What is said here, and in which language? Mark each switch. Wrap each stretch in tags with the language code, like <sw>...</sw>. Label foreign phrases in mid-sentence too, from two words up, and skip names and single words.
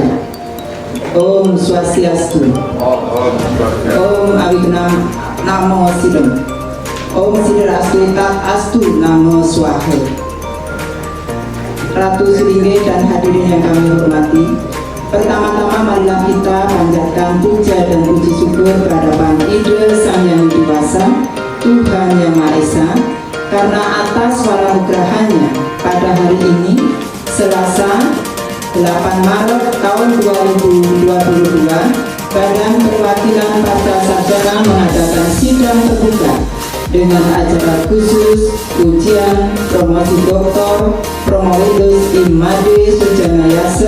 <sa>Om Swastiastu. Om Abhignam Namo Sidam. Om Siderastu Tak Astu Namo Swaha.</sa> <id>Ratu Seringge dan hadirin yang kami hormati, pertama-tama marilah kita panjatkan puja dan puji syukur kehadapan Ida Sang Yang Dewasa, Tuhan Yang Maha Esa, karena atas waranugrahanya pada hari ini, Selasa 8 Maret tahun 2022, Badan Perwakilan Pasca Sarjana mengadakan sidang terbuka dengan acara khusus ujian promosi doktor Promovendus Imade Sujaniasa.</id>